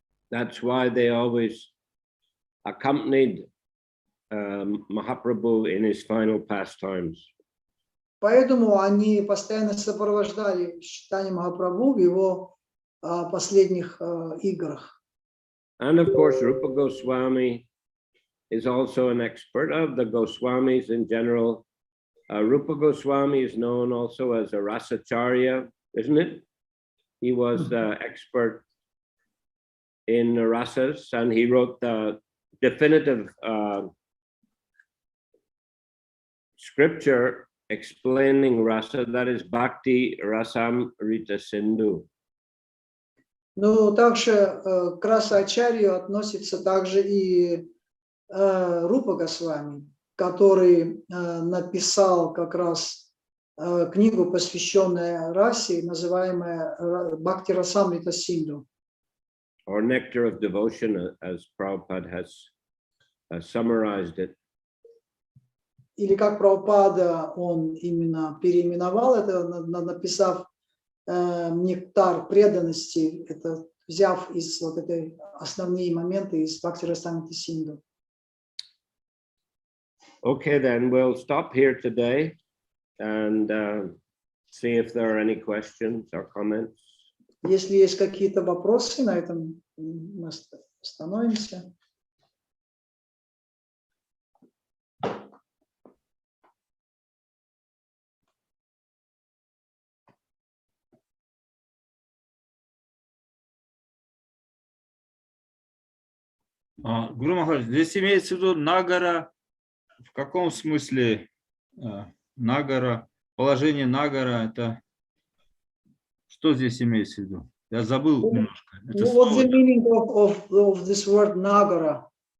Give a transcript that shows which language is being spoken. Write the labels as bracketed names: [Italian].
[English] That's why they always accompanied Mahaprabhu in his final pastimes. [Russian] Поэтому они постоянно сопровождали Чайтанья Махапрабху в его последних играх. [English] And of course, Rupa Goswami is also an expert of the Goswamis in general. Rupa Goswami is known also as a Rasacharya, isn't it? He was the expert in rasas, and he wrote the definitive scripture explaining rasa, that is Bhakti Rasam Rita Sindhu. [Russian] Но также к Расачарью относится также и Рупа Госвами, который написал как раз книгу, посвященную расе, называемая Бхакти Расамрита Синду. [English] Or Nectar of Devotion, as Prabhupada has summarized it. [Russian] Или как Прабхупада, он именно переименовал это, написав нектар преданности, это взяв из вот этой основные моменты из Бхакти Расамрита Синду. [English] Okay, then we'll stop here today and see if there are any questions or comments. [Russian] Если есть какие-то вопросы, на этом мы остановимся. Гуру Махарадж, здесь имеется в виду Нагара, в каком смысле Нагара, положение Нагара, это что здесь имеется в виду? Я забыл немножко. [English] What's the meaning of this word Nagara?